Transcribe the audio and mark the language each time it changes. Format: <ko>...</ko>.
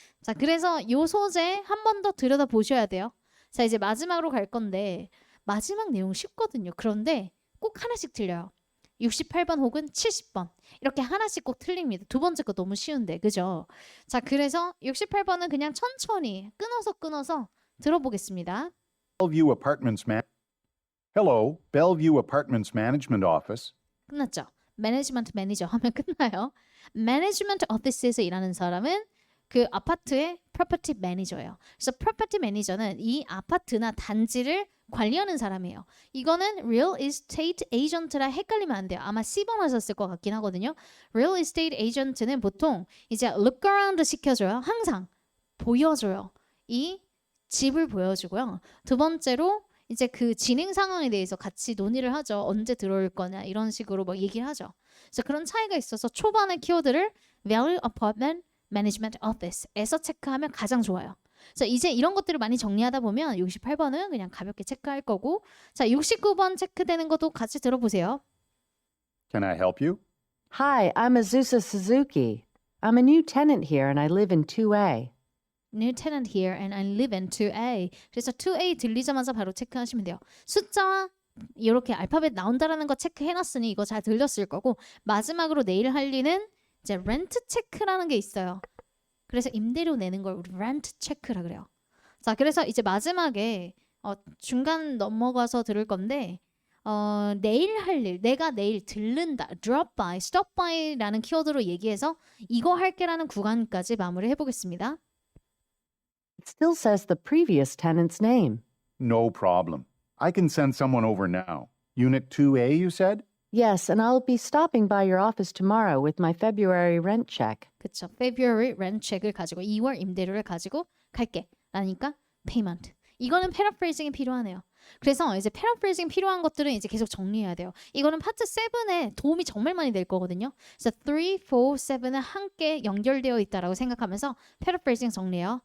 <ko>자, 그래서 요 소재 한 번 더 들여다 보셔야 돼요. 자, 이제 마지막으로 갈 건데 마지막 내용 쉽거든요. 그런데 꼭 하나씩 틀려요. 68번 혹은 70번 이렇게 하나씩 꼭 틀립니다. 두 번째 거 너무 쉬운데 그죠? 자, 그래서 68번은 그냥 천천히 끊어서 들어보겠습니다.</ko> <en>Bellevue Apartments Hello, Bellevue Apartments Management Office.</en> <ko>끝났죠? 매니지먼트 매니저 하면 끝나요. 매니지먼트 오피스에서 일하는 사람은 그 아파트의 프로퍼티 매니저예요. 그래서 프로퍼티 매니저는 이 아파트나 단지를 관리하는 사람이에요. 이거는 real estate agent랑 헷갈리면 안 돼요. 아마 C번 하셨을 것 같긴 하거든요. real estate agent는 보통 이제</ko> <en>look around</en> <ko>시켜줘요. 항상 보여줘요. 이 집을 보여주고요. 두 번째로 이제 그 진행 상황에 대해서 같이 논의를 하죠. 언제 들어올 거냐 이런 식으로 막 얘기를 하죠. 그래서 그런 차이가 있어서 초반의 키워드를 Value Apartment Management Office에서 체크하면 가장 좋아요. 자, 이제 이런 것들을 많이 정리하다 보면 68번은 그냥 가볍게 체크할 거고 자, 69번 체크되는 것도 같이 들어보세요.</ko> <en>Can I help you? Hi, I'm Azusa Suzuki. I'm a new tenant here and I live in 2A. New tenant here and I live in 2A.</en> <ko>그래서 2A 들리자마자 바로 체크하시면 돼요. 숫자와 이렇게 알파벳 나온다라는 거 체크해놨으니 이거 잘 들렸을 거고 마지막으로 내일 할 일은 이제 렌트 체크라는 게 있어요. 그래서 임대료 내는 걸 우리 렌트 체크라 그래요. 자, 그래서 이제 마지막에 중간 넘어가서 들을 건데 내일 할 일, 내가 내일 들른다, drop by, stop by라는 키워드로 얘기해서 이거 할게라는 구간까지 마무리 해보겠습니다.</ko> <en>It still says the previous tenant's name. No problem. I can send someone over now. Unit 2A, you said? Yes, and I'll be stopping by your office tomorrow with my February rent check.</en> <ko>그쵸.</ko> <en>February rent check</en> <ko>을 가지고 2월 임대료를 가지고 갈게. 라니까 payment. 이거는 paraphrasing이 필요하네요. 그래서 이제 paraphrasing 필요한 것들은 이제 계속 정리해야 돼요. 이거는 파트 7에 도움이 정말 많이 될 거거든요. 그래서 3, 4, 7은 함께 연결되어 있다라고 생각하면서 paraphrasing 정리해요.</ko>